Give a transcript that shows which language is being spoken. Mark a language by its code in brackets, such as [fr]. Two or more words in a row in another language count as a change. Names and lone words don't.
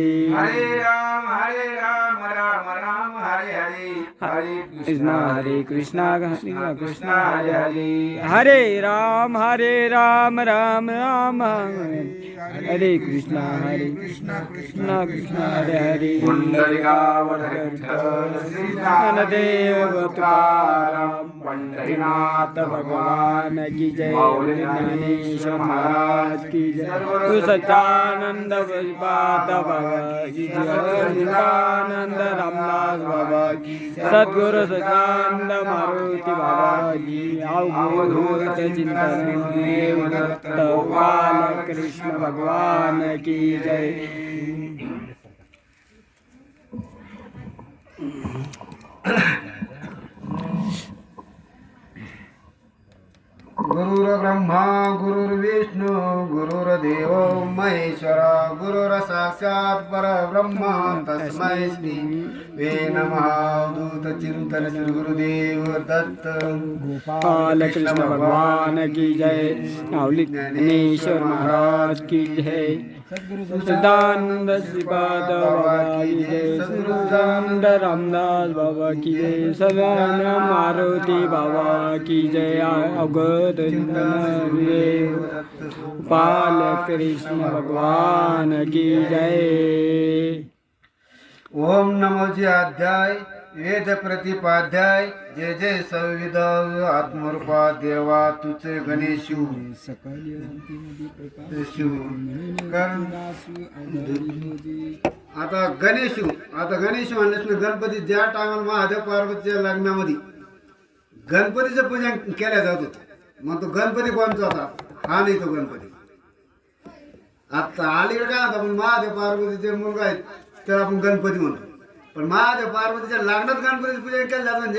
[sa] हरे राम राम राम हरे हरे हरे कृष्णा कृष्ण कृष्ण हरे हरे हरे राम राम राम हरे कृष्णा कृष्णा हरे हरे [mr] पुंडलिकावधर विठ्ठल श्री ज्ञानदेव तुकाराम पंढरीनाथ [hi] भगवान की जय माऊली ज्ञानेश्वर महाराज की जय तू सच्चानंद पाद बाबा की जय सच्चिदानंद रामदास बाबा की सद्गुरु सच्चिदानंद मारुति बाबा की अवधूत चिंतन देवदत्त गोपाल कृष्ण भगवान की जय [sa] गुरुर्ब्रह्मा गुरुर्विष्णू गुरुर्देव महेश्वर गुरुर साक्षात् परब्रह्म तस्मै श्री वे नमः दूत चिंतन श्री गुरुदेव दत्त [hi] गोपाल कृष्ण भगवान की जय माऊली ज्ञानेश्वर महाराज की जय सच्चिदानंद श्रीपाद बाबा की जय सच्चिदानंद रामदास बाबा की जय सदानंद मारुति बाबा की जय अवगत देव गोपाल कृष्ण भगवान की जय [mr] ओम नमोजी अध्याय वेद प्रतिपाध्याय जय जय संविद आत्मरूपा देवा तुझे गणेशू आता गणेशू म्हणल्यास गणपती ज्या टायमाला महादेव पार्वतीच्या लग्नामध्ये गणपतीचं पूजन केलं जात होतं मग तो गणपती कोणचा होता हा नाही तो गणपती आता अलीकडे काय होता पण महादेव पार्वतीचे मुलगा आहेत त्याला आपण गणपती म्हणतो पण महादेव पार्वतीच्या लग्नात गणपतीचं पूजन केलं जातं म्हणजे